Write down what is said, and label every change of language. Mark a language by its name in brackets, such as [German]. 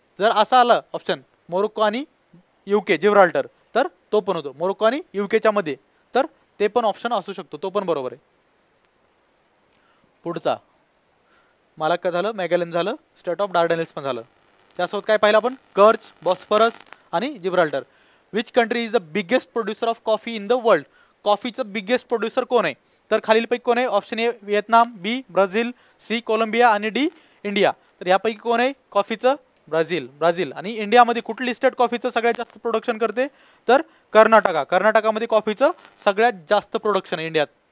[Marathi] जर असं आलं ऑप्शन मोरोक्को आणि UK जिब्राल्टर, तर तो पण होतो मोरोक्को आणि UKच्या मध्ये. तर ते पण ऑप्शन असू शकतो, तो पण बरोबर आहे. पुढचा मलाक्का झालं, मॅगेलन झालं, स्टेट ऑफ डार्डनेल्स पण झालं. त्यासोबत काय पाहिलं आपण? कर्च, बॉस्फरस आणि Gibraltar. [English] Which country is the biggest producer of coffee in the world? [Marathi] कॉफीचं biggest producer कोण आहे? तर खालीलपैकी कोण आहे? Option A Vietnam, B Brazil, C Colombia आणि डी इंडिया. तर यापैकी कोण आहे? कॉफीचं ब्राझील. आणि इंडियामध्ये कुठली स्टेट कॉफीचं सगळ्यात जास्त प्रोडक्शन करते? तर कर्नाटका. कर्नाटकामध्ये कॉफीचं सगळ्यात जास्त प्रोडक्शन आहे इंडियात.